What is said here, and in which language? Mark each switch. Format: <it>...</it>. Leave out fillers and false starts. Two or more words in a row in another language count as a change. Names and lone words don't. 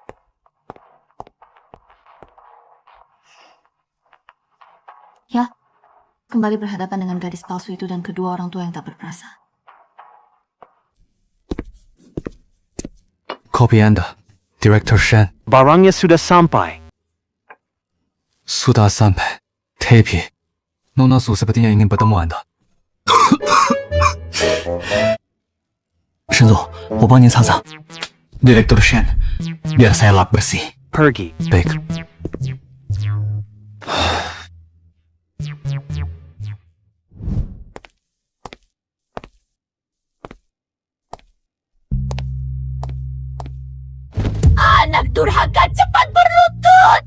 <id>Ya, kembali berhadapan dengan gadis palsu itu dan kedua orang tua yang tak berperasaan. Kopi Anda, Director Shen. Barangnya sudah sampai. Sudah sampai. Tapi, Nona Su sepertinya ingin bertemu Anda.</id> <zh>沈总，我帮您擦擦。</zh> <id>Director Shen, biar saya lap bersih. Pergi. Baik. Anak durhaka, cepat berlutut!</id>